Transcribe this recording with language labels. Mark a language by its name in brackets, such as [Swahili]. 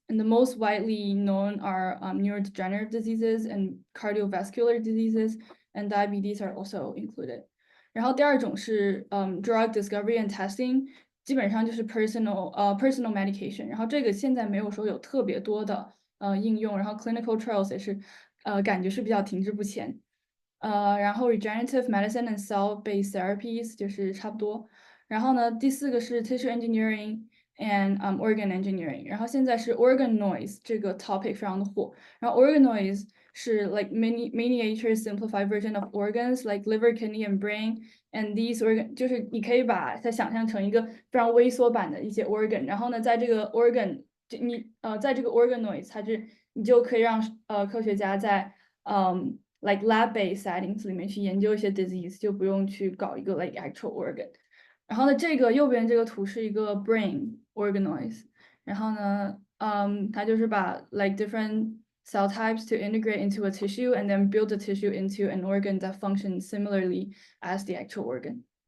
[English] And the most widely known are neurodegenerative diseases and cardiovascular diseases, and diabetes are also included. [Chinese] 然后第二种是 [English] drug discovery and testing， [Chinese] 基本上就是 personal medication， 然后这个现在没有说有特别多的应用，然后 clinical trials 也是感觉是比较停滞不前。 [English] 然后 regenerative medicine and cell-based therapies [Chinese] 就是差不多。然后呢，第4个是 [English] tissue engineering and organ engineering。 [Chinese] 然后现在是 organoids 这个 topic 非常的火。 [English] 然后 organoids 是 miniature simplified version of organs like liver, kidney and brain. And these organ [Chinese] 就是你可以把它想象成一个非常微缩版的一些 organ。然后呢，在这个 organ 在这个 organoids，你就可以让科学家在 [English] like lab-based settings [Chinese] 里面去研究一些 disease，就不用去搞一个 [English] like actual organ。 [Chinese] 然后呢，这个右边这个图是一个 brain organoids，然后呢，它就是把 [English] like different cell types to integrate into a tissue and then build the tissue into an organ that functions similarly as the actual organ。